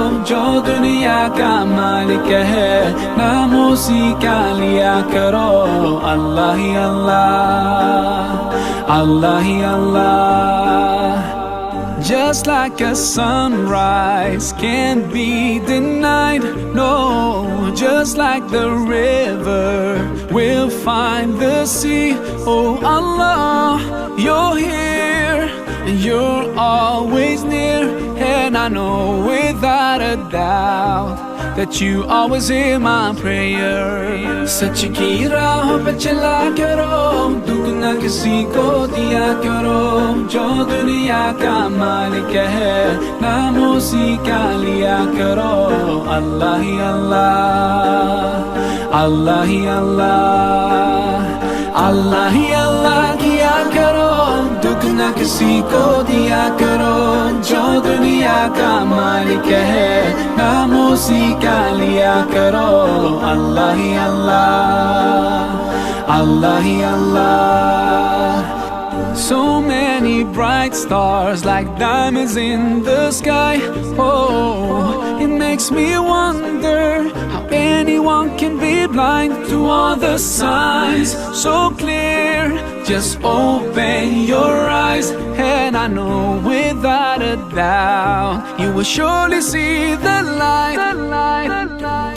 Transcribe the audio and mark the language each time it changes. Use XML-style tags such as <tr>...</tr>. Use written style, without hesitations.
<hi>जो दुनिया का मालिक है, नाम उसी का लिया करो। अल्लाह ही अल्लाह, अल्लाह ही अल्लाह।</hi> <en>Just like a sunrise can't be denied, no. Just like the river will find the sea. Oh Allah, you're here and you're always near. And I know without a doubt that you always hear my prayer.</en> <hi>सच की राह पे चला करो, दुख न किसी को दिया करो। जो दुनिया का मालिक है, नाम उसी का लिया करो। अल्लाह ही अल्लाह, अल्लाह ही अल्लाह, अल्लाह ही अल्लाह किया करो, दुख न किसी को दिया करो। जो दुनिया का मालिक है, नाम उसी का लिया करो। अल्लाह ही अल्लाह, अल्लाह ही अल्लाह।</hi> <en>So many bright stars like diamonds in the sky. Oh, it makes me wonder how anyone can be blind to all the signs so clear. Just open your eyes and I know without a doubt you will surely see the light, the light, the light.</en>